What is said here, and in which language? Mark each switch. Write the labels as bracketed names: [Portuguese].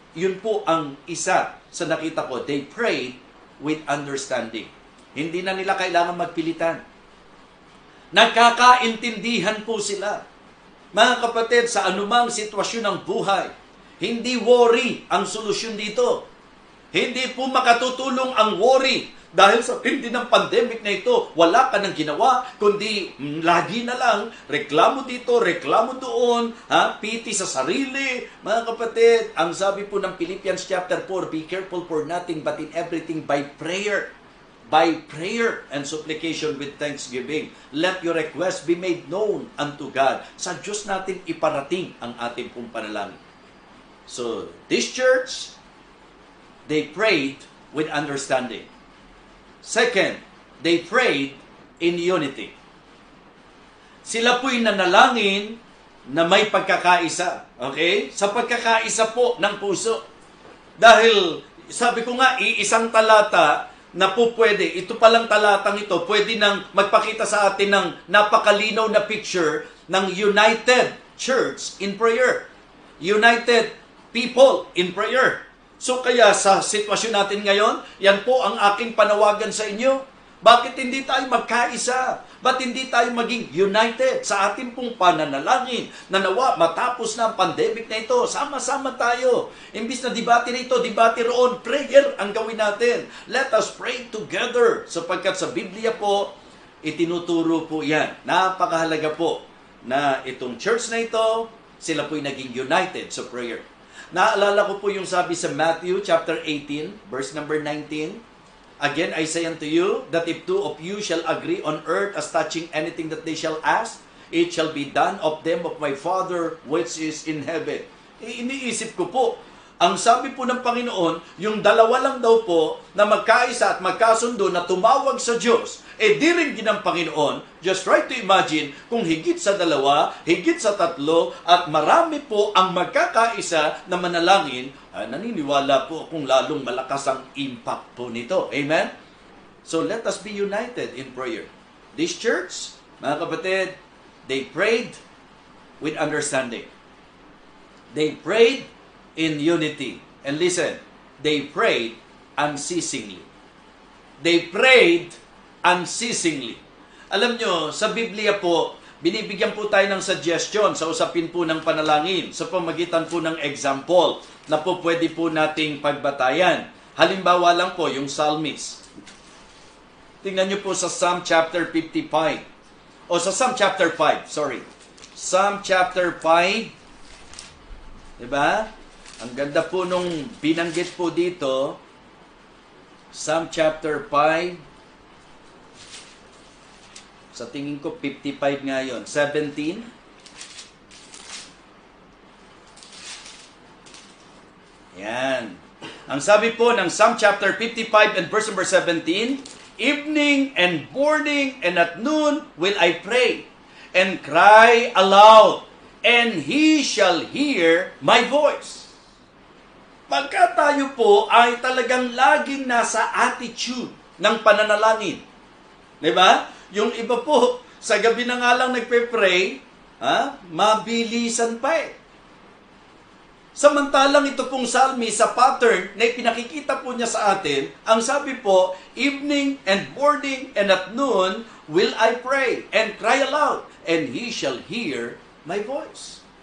[Filipino] Yun po ang isa sa nakita ko. [English] They prayed with understanding. [Filipino] Hindi na nila kailangan magpilitan. Nagkakaintindihan po sila. Mga kapatid, sa anumang sitwasyon ng buhay, hindi worry ang solusyon dito. Hindi po makatutulong ang worry. Dahil sa hindi ng pandemic na ito, wala ka nang ginawa, kundi lagi na lang, reklamo dito, reklamo doon, piti sa sarili. Mga kapatid, ang sabi po ng [English] Philippians chapter 4, be careful for nothing but in everything by prayer. By prayer and supplication with thanksgiving. Let your request be made known unto God. [Filipino] Sa Diyos natin iparating ang ating pong panalangin. [English] So, this church, they prayed with understanding. Second, they prayed in unity. [Filipino] Sila po'y nanalangin na may pagkakaisa. Okay? Sa pagkakaisa po ng puso. Dahil, sabi ko nga, iisang talata na po pwede, ito palang talatang ito, pwede nang magpakita sa atin ng napakalinaw na picture ng [English] united church in prayer. United people in prayer. [Filipino] So kaya sa sitwasyon natin ngayon, yan po ang aking panawagan sa inyo. Bakit hindi tayo magkaisa? Ba't hindi tayo maging united sa ating pong pananalangin na nawa matapos na ang pandemic na ito? Sama-sama tayo. Imbis na debate na ito, debate roon, prayer ang gawin natin. [English] Let us pray together. [Filipino] Sapagkat sa Biblia po, itinuturo po yan. Napakahalaga po na itong church na ito, sila po'y naging united sa prayer. Naalala ko po yung sabi sa Matthew chapter 18, verse number 19. [English] Again, I say unto you, that if two of you shall agree on earth as touching anything that they shall ask, it shall be done of them of my Father which is in heaven. [Filipino] Iniisip ko po, ang sabi po ng Panginoon, yung dalawa lang daw po na magkaisa at magkasundo na tumawag sa Diyos, di rin ginang Panginoon. [English] Just try to imagine [Filipino] kung higit sa dalawa, higit sa tatlo, at marami po ang magkakaisa na manalangin, naniniwala po kung lalong malakas ang impact po nito. [English] Amen? So let us be united in prayer. This church, [Filipino] mga kapatid, [English] they prayed with understanding. They prayed in unity. And listen, they prayed unceasingly. They prayed unceasingly. [Filipino] Alam nyo, sa Biblia po, binibigyan po tayo ng suggestion sa usapin po ng panalangin sa pamagitan po ng example na po pwede po nating pagbatayan. Halimbawa lang po, yung psalmist. Tingnan nyo po sa Psalm chapter 55. O sa Psalm chapter 5, sorry. Psalm chapter 5. Diba? Ang ganda po nung binanggit po dito. Psalm chapter 5. Sa tingin ko, 55 nga yun. 17. Yan. Ang sabi po ng [English] Psalm chapter 55 and verse number 17, evening and morning and at noon will I pray and cry aloud, and He shall hear my voice. [Filipino] Pagka tayo po ay talagang laging nasa attitude ng pananalangin. Diba? Yung iba po, sa gabi na nga lang nagpe-pray, mabilisan pa eh. Samantalang ito pong psalmist sa pattern na ipinakikita po niya sa atin, ang sabi po, [English] evening and morning and at noon will I pray and cry aloud, and He shall hear my voice.